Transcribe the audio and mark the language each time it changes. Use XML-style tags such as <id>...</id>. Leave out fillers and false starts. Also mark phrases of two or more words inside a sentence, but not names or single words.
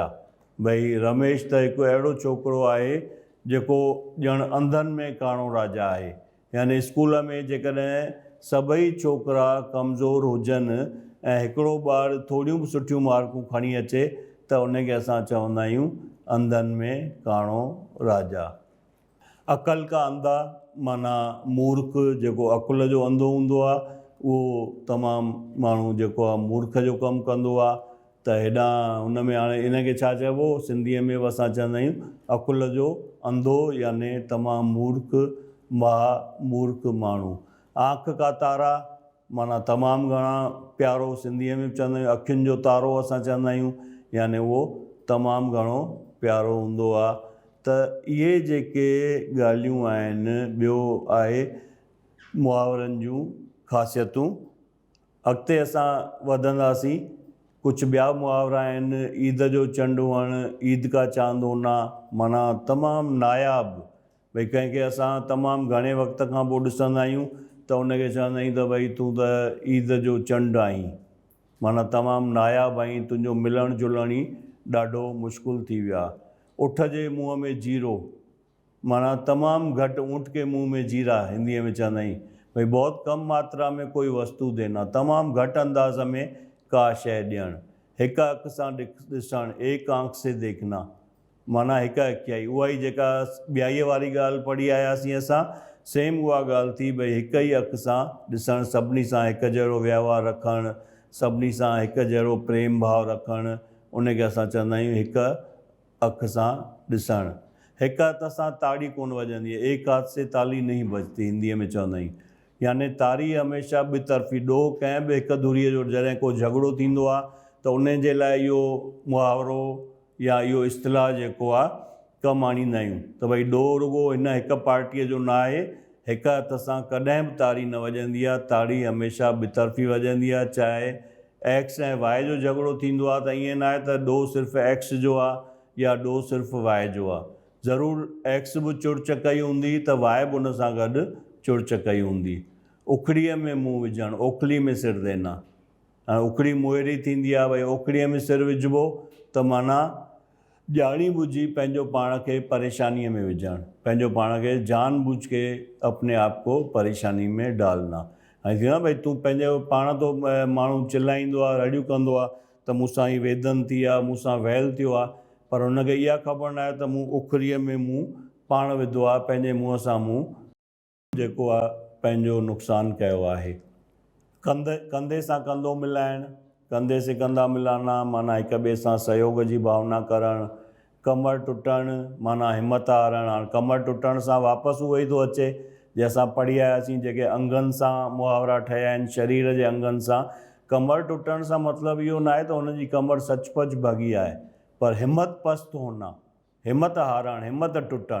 <sd>भई रमेश त हिकु अहिड़ो छोकिरो आहे जेको ॼण अंधनि में काणो राजा आहे। यानी स्कूल में जेकॾहिं सभई छोकिरा कमज़ोर हुजनि ऐं हिकिड़ो ॿारु थोड़ियूं बि सुठियूं मार्कूं खणी अचे त उनखे असां चवंदा आहियूं अंधनि में काणो राजा।</sd> <hi>अकल का अंधा माना मूर्ख,</hi> <sd>जेको अकुल जो अंधो हूंदो आहे उहो तमामु माण्हू जेको आहे मूर्ख जो कमु कंदो आहे। त हेॾां हुन में हाणे इनखे छा चइबो, सिंधीअ में बि असां चवंदा आहियूं अकुल जो अंधो याने तमामु मूर्ख माण्हू।</sd> <hi>आंख का तारा</hi> <sd>माना तमामु घणा प्यारो, सिंधीअ में बि चवंदा आहियूं अखियुनि जो तारो असां चवंदा आहियूं, याने उहो तमामु घणो प्यारो हूंदो आहे। त इहे जेके ॻाल्हियूं आहिनि, ॿियो आहे मुहावरनि जूं ख़ासियतूं। अॻिते असां वधंदासीं, कुझु ॿिया मुहावरा आहिनि। ईद जो चंडु हुअणु,</sd> <hi>ईद का चांद होना</hi> <sd>माना तमामु नायाब। भई कंहिंखे असां तमामु घणे वक़्त खां पोइ ॾिसंदा आहियूं त उनखे चवंदा आहियूं त भई तूं त ईद जो चंडु आहीं, माना तमामु नायाब आहीं, तुंहिंजो मिलणु जुलणु ई ॾाढो मुश्किल थी वियो आहे। उठ जे मुंहं में जीरो माना तमामु घटि,</sd> <hi>ऊँट के मुंह में जीरा</hi> <sd>हिंदीअ में चवंदा आहियूं।</sd> <hi>भई बहुत कम मात्रा में कोई वस्तु देना,</hi> <sd>तमामु घटि अंदाज़ में का शइ ॾियणु। हिकु अखि सां ॾिसणु,</sd> <hi>एक आंख से देखना</hi> <sd>माना हिकु अखियाई। उहा ई जेका ॿियाईअ वारी ॻाल्हि पढ़ी आयासीं असां, सेम उहा ॻाल्हि थी। भई हिकु ई अखि सां ॾिसणु, सभिनी सां हिकु जहिड़ो व्यवहार रखणु, सभिनी सां हिकु जहिड़ो प्रेम भाव रखणु, उनखे असां चवंदा आहियूं हिकु अखि सां ॾिसणु। हिकु हथ सां ताड़ी कोन वॼंदी आहे,</sd> <hi>एक हाथ से ताली नहीं बजती</hi> <sd>हिंदीअ में चवंदा आहियूं। याने तारी हमेशह ॿितरफ़ी, ॾोह कंहिं बि हिकु धुरीअ जो जॾहिं को झगड़ो थींदो आहे त उन जे लाइ इहो मुहावरो या इहो इस्तिलाह जेको आहे कमु आणींदा आहियूं त भई ॾोह रुॻो हिन हिकु पार्टीअ जो न आहे, हिकु हथ सां कॾहिं बि ताड़ी न वॼंदी आहे, ताड़ी हमेशह ॿितरफ़ी वॼंदी आहे। चाहे एक्स ऐं वाए जो झगड़ो थींदो आहे त ईअं न आहे त ॾोह सिर्फ़ु एक्स जो आहे या ॾोह सिर्फ़ु वाए जो आहे। ज़रूरु एक्स बि चुड़च कई हूंदी त वाए बि उन सां गॾु चुड़च कई हूंदी। उखड़ीअ में मुंहुं विझणु,</sd> <hi>ओखली में सिर देना।</hi> <sd>हाणे उखड़ी मुहिड़ी थींदी आहे, भई ओखड़ीअ में सिर विझिबो त माना ॼाणी बुझी पंहिंजो पाण खे परेशानीअ में विझणु, पंहिंजो पाण खे</sd> <hi>जान बूझ के अपने आप को परेशानी में डालना।</hi> <sd>हाणे थी न भई तूं पंहिंजो पाण तो माण्हू चिलाईंदो आहे, रड़ियूं कंदो आहे त मूंसां ई वेदन थी आहे, मूंसां वैल थियो आहे, पर हुनखे इहा ख़बर न आहे त मूं उखड़ीअ में मुंहुं पाण विधो आहे, पंहिंजे मुंहं सां मुंहुं जेको आहे पंहिंजो नुक़सानु कयो आहे। कंधे सां कंधो मिलाइणु,</sd> <hi>कंधे से कंधा मिलाना</hi> <sd>माना हिक ॿिए सां सहयोग जी भावना करणु। कमर टुटणु माना हिमत हारणु। हाणे कमर टुटण सां वापसि उहो ई थो अचे जंहिंसां पढ़ी आयासीं जेके अंगनि सां मुहावरा ठहिया आहिनि, शरीर जे अंगनि सां। कमर टुटण सां मतिलबु इहो न आहे त हुनजी कमर सचपच भॻी आहे, पर हिमत</sd> <hi>पस्त होना,</hi> <sd>हिमत हारणु, हिमत टुटणु।</sd>